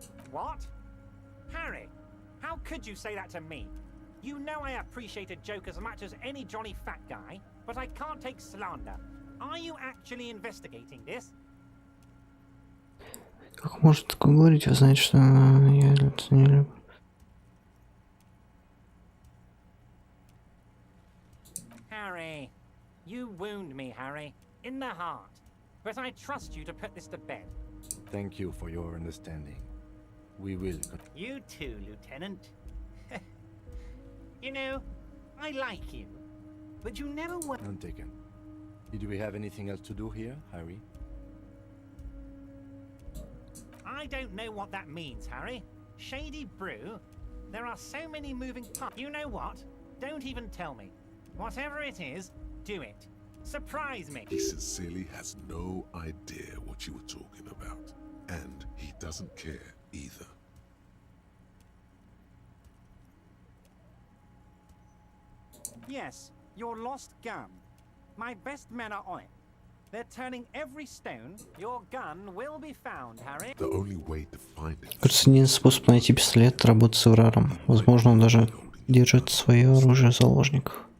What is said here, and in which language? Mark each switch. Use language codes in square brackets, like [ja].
[en] What? Harry, how could you say that to me? You know I appreciate a joke as much as any jolly fat guy, but I can't take slander. Are you actually investigating this? [ru] Как может такое говорить? Вы знаете, что я это не люблю. [en] Harry, you wound me, Harry, in the heart. But I trust you to put this to bed. Thank you for your understanding. We will. You too, Lieutenant. You know, I like you, but you never were. None taken. Did we have anything else to do here, Harry? I don't know what that means, Harry. Shady brew? There are so many moving parts. You know what? Don't even tell me. Whatever it is, do it. Surprise me. He sincerely has no idea what you were talking about. And he doesn't care either. Yes, your lost gun. My best men are on it. They're turning every stone. Your gun will be found, Harry. The only way to find it. [ru] Кажется, единственный способ найти пистолет — работать с Эвраром. Возможно, он даже держит свое оружие в заложниках.